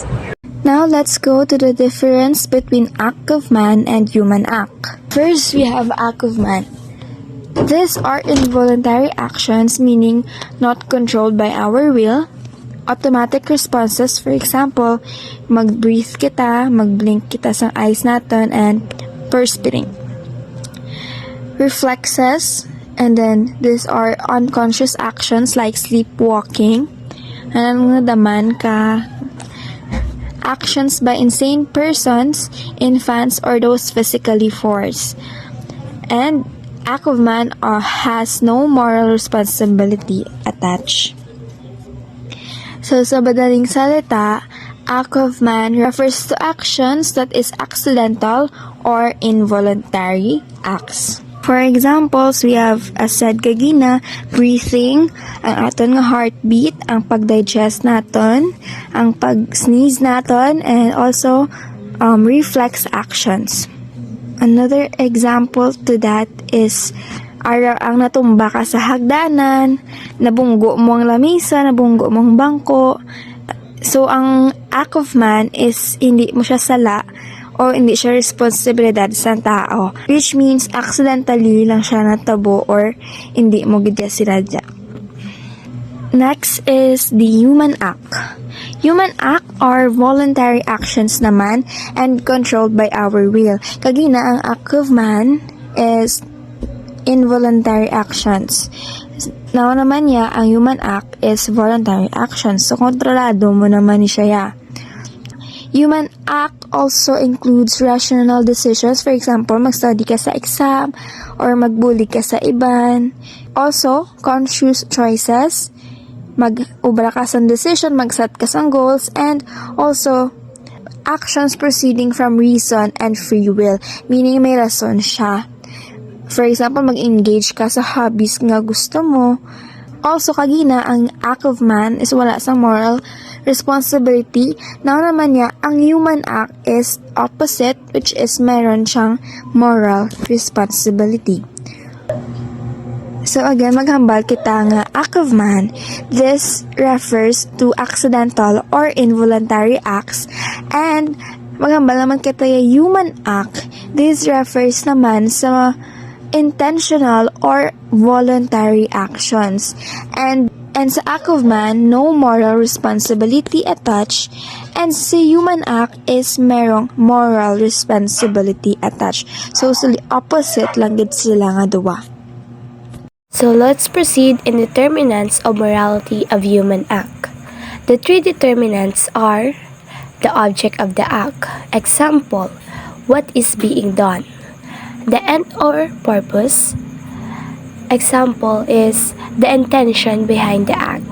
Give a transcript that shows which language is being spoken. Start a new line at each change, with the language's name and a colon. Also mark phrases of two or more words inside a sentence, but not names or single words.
English: Now let's go to the difference between act of man and human act. First, we have act of man. These are involuntary actions, meaning not controlled by our will. Automatic responses, for example,
Hiligaynon: mag-breathe kita, mag-blink kita sa eyes natin,
English: and perspiring. Reflexes, and then these are unconscious actions like sleepwalking,
Hiligaynon: nananadaman ka,
English: actions by insane persons, infants, or those physically forced. And act of man has no moral responsibility attached.
Filipino: So sa madaling salita,
English: act of man refers to actions that is accidental or involuntary acts. For examples, we have, as said kagina, breathing,
Hiligaynon: ang aton nga heartbeat, ang pag-digest naton, ang pag-sneeze naton,
English: and also reflex actions. Another example to that is
Hiligaynon: araw ang natumba ka sa hagdanan, nabunggo mo ang lamisa, nabunggo mo ang bangko. So, ang
English: act of man is
Hiligaynon: hindi mo siya sala o hindi siya responsibilidad sa tao,
English: which means
Hiligaynon: accidentally lang siya natabo or hindi mo gid sinadya.
English: Next is the human act. Human act are voluntary actions naman and controlled by our will.
Hiligaynon: Kagina, ang
English: act of man is involuntary actions. Now
Hiligaynon: naman niya, ang
English: human act is voluntary actions. So,
Hiligaynon: kontrolado mo naman ni siya.
English: Human act also includes rational decisions. For example,
Hiligaynon: mag-study ka sa exam or magbuli ka sa iban.
English: Also, conscious choices. Mag-ubra ka sa decision,
Hiligaynon: mag-set ka sa
English: goals, and also actions proceeding from reason and free will, meaning
Hiligaynon: may rason siya.
English: For example,
Hiligaynon: mag-engage ka sa hobbies nga gusto mo.
English: Also,
Hiligaynon: kagina, ang
English: act of man is
Hiligaynon: wala sa
English: moral responsibility. Now
Hiligaynon: naman niya, ang
English: human act is opposite, which is
Hiligaynon: meron siyang
English: moral responsibility. So again,
Hiligaynon: maghambal kita nga
English: act of man. This refers to accidental or involuntary acts.
Hiligaynon: And maghambal naman kita yung
English: human act. This refers
Hiligaynon: naman sa
English: intentional or voluntary actions. And sa act of man, no moral responsibility attached. And sa human act is merong moral responsibility attached.
Hiligaynon: So, opposite lang gid sila nga duwa.
English: So let's proceed in determinants of morality of human act. The three determinants are the object of the act. Example, what is being done? The end or purpose. Example is the intention behind the act.